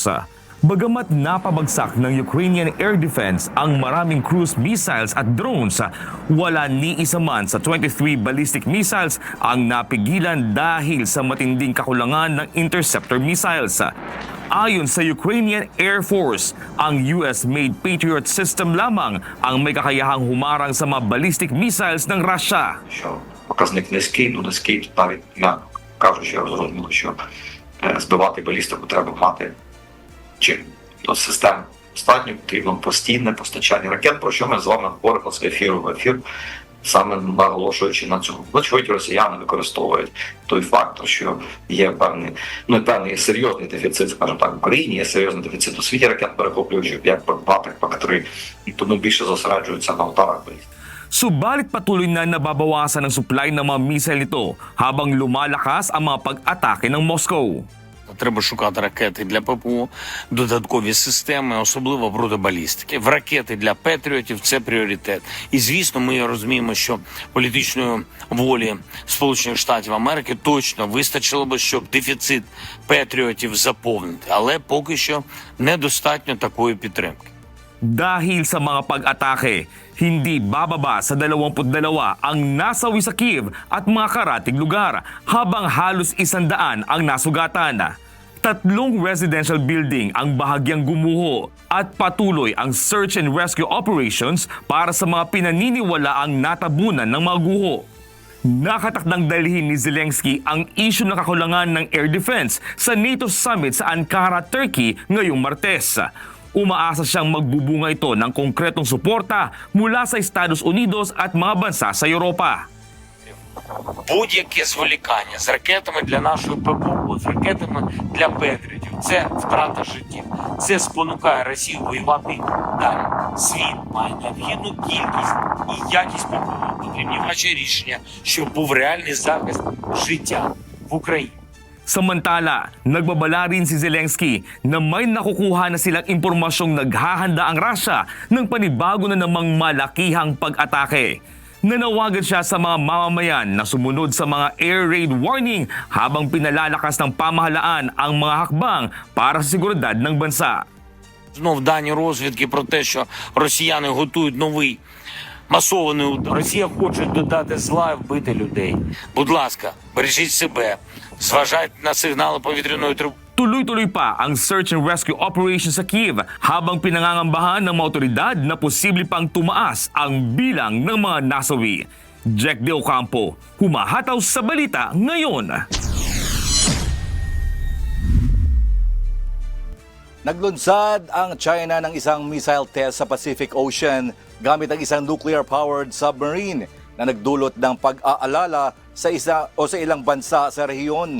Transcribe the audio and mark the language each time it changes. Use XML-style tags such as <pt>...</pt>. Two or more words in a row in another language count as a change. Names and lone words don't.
<tl>Bagamat napabagsak ng Ukrainian Air Defense ang maraming</tl> <en>cruise missiles</en> <tl>at drones, wala ni isa man sa 23</tl> <en>ballistic missiles</en> <tl>ang napigilan dahil sa matinding kakulangan ng interceptor missiles. Ayon sa Ukrainian Air Force, ang US-made Patriot system lamang ang may kakayahang humarang sa mga</tl> <en>ballistic missiles</en> <tl>ng Russia.</tl> <uk>Що показник низький, навіть я кажу, що розуміло, що збивати балістику треба мати чим до систем достатньо, потрібно постійне постачання ракет, про що ми з вами говоримо з ефіру в ефір, саме наголошуючи на цьому. Очевидь, росіяни використовують той фактор, що є певний серйозний дефіцит, скажімо так, в Україні, є серйозний дефіцит у світі ракет перехоплюючих, як ПАК-2, так ПАК-3, і тому більше зосереджуються на ударах балістики.</uk> <tl>Subalit patuloy na nababawasan ang supply ng mga missile nito habang lumalakas ang mga pag-atake ng Moscow.</tl> <uk>Треба шукати ракети для ППО, додаткові системи, особливо проти балістики. В ракети для Петріотів – це пріоритет. І, звісно, ми розуміємо, що політичної волі Сполучених Штатів Америки точно вистачило би, щоб дефіцит Петріотів заповнити. Але поки що недостатньо такої підтримки.</uk> <tl>Dahil sa mga pag-atake, hindi bababa sa 22 ang nasawi sa Kyiv at mga karatig lugar habang halos 100 ang nasugatan. 3</tl> <en>residential building</en> <tl>ang bahagyang gumuho at patuloy ang</tl> <en>search and rescue operations</en> <tl>para sa mga pinaniniwalaang natabunan ng mga guho. Nakatakdang dalhin ni Zelensky ang isyu ng kakulangan ng</tl> <en>air defense</en> <tl>sa NATO summit sa Ankara, Turkey ngayong Martes. Umaasa siyang magbubunga ito ng konkretong suporta mula sa Estados Unidos at mga bansa sa Europa.</tl> <uk>Будь-яке зволікання з ракетами для нашої ППО, з ракетами для Петріотів – це втрата життів. Це спонукає Росію воювати далі. Світ має необхідну кількість і якість ППО. Потрібні ваші рішення, щоб був реальний захист життя в Україні.</uk> <tl>Samantala, nagbabala rin si Zelensky na may nakukuha na silang impormasyong naghahanda ang Russia ng panibago na namang malakihang pag-atake. Nanawagan siya sa mga mamamayan na sumunod sa mga</tl> <en>air raid warning</en> <tl>habang pinalalakas ng pamahalaan ang mga hakbang para sa seguridad ng bansa.</tl> <uk>Знов дані розвідки про те, що росіяни готують новий масований удар. Росія хоче додати зла і вбити людей. Будь ласка, бережіть себе. Зважайте на сигнали повітряної тривоги.</uk> <tl>Tuloy-tuloy pa ang</tl> <en>search and rescue operation</en> <tl>sa Kyiv habang pinangangambahan ng mga otoridad na posible pang tumaas ang bilang ng mga nasawi. Jack De Ocampo, humahataw sa balita ngayon. Naglunsad ang China ng isang</tl> <en>missile test</en> <tl>sa Pacific Ocean gamit ang isang</tl> <en>nuclear-powered submarine</en> <tl>na nagdulot ng pag-aalala sa ilang bansa sa rehiyon.</tl>